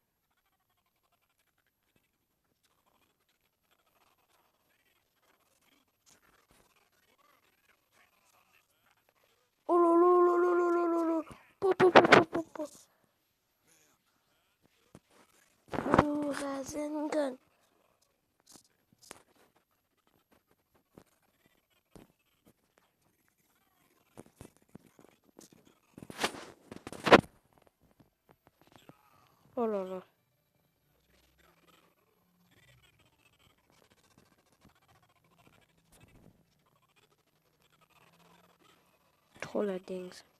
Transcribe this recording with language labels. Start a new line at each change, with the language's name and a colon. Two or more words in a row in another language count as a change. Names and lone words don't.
French: Oh là là là là là là là là. Po, po, po, po, po, po. Oh, Rasengan. Oh là là. Trop la dingue.